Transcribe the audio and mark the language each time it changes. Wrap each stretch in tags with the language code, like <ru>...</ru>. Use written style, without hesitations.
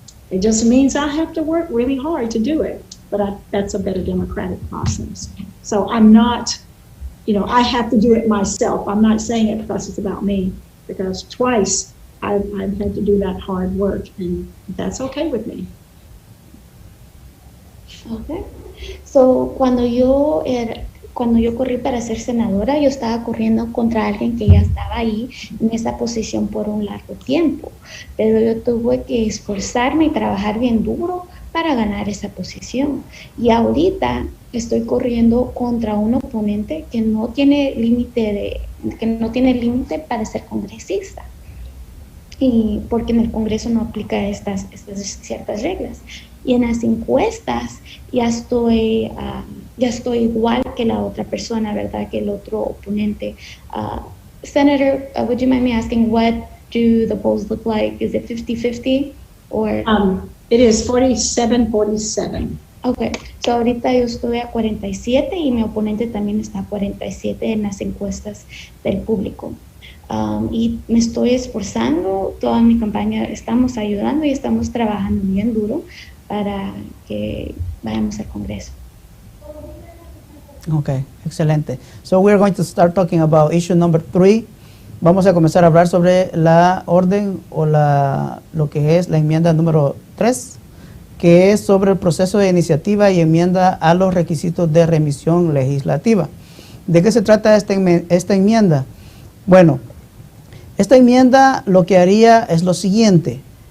<en>It just means I have to work really hard to do it. But that's a better democratic process. So I'm not, I have to do it myself. I'm not saying it because it's about me, because twice I've had to do that hard work, and that's okay with me. Okay.</en> <es>So, cuando yo corrí para ser senadora, yo estaba corriendo contra alguien que ya estaba ahí en esa posición por un largo tiempo, pero yo tuve que esforzarme y trabajar bien duro para ganar esa posición. Y ahorita estoy corriendo contra un oponente que no tiene límite para ser congresista. Y porque en el Congreso no aplica estas ciertas reglas. Y en las encuestas ya estoy igual que la otra persona, ¿verdad? Que el otro oponente.</es> <en>Senator, would you mind me asking, what do the polls look like? Is it 50-50 or? It is 47-47.</en> <es>Okay, so ahorita yo estoy a 47 y mi oponente también está a 47 en las encuestas del público. Y me estoy esforzando, toda mi campaña estamos ayudando y estamos trabajando bien duro para que vayamos al Congreso. Okay, excelente.</es> <en>So we're going to start talking about issue number 3.</en> <es>Vamos a comenzar a hablar sobre la orden o lo que es la enmienda número 3, que es sobre el proceso de iniciativa y enmienda a los requisitos de remisión legislativa. ¿De qué se trata esta enmienda? Bueno, esta enmienda lo que haría es lo siguiente.</es>